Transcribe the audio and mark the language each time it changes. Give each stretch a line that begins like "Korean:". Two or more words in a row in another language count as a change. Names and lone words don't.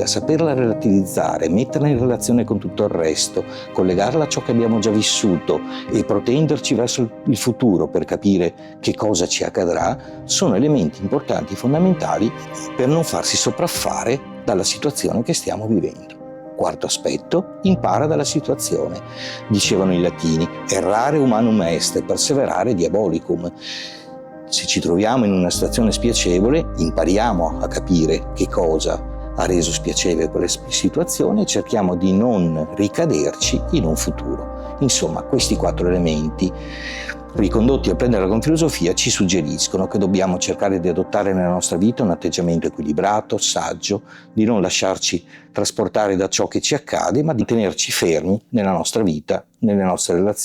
Italian: Saperla relativizzare, metterla in relazione con tutto il resto, collegarla a ciò che abbiamo già vissuto e protenderci verso il futuro per capire che cosa ci accadrà, sono elementi importanti, fondamentali per non farsi sopraffare dalla situazione che stiamo vivendo. Quarto aspetto, impara dalla situazione. Dicevano i latini,
Latin: errare humanum est, perseverare diabolicum.
Italian: Se ci troviamo in una situazione spiacevole, impariamo a capire che cosa ha reso spiacevole quella situazione e cerchiamo di non ricaderci in un futuro. Insomma, questi 4 elementi ricondotti a prenderla con filosofia ci suggeriscono che dobbiamo cercare di adottare nella nostra vita un atteggiamento equilibrato, saggio, di non lasciarci trasportare da ciò che ci accade, ma di tenerci fermi nella nostra vita, nelle nostre relazioni.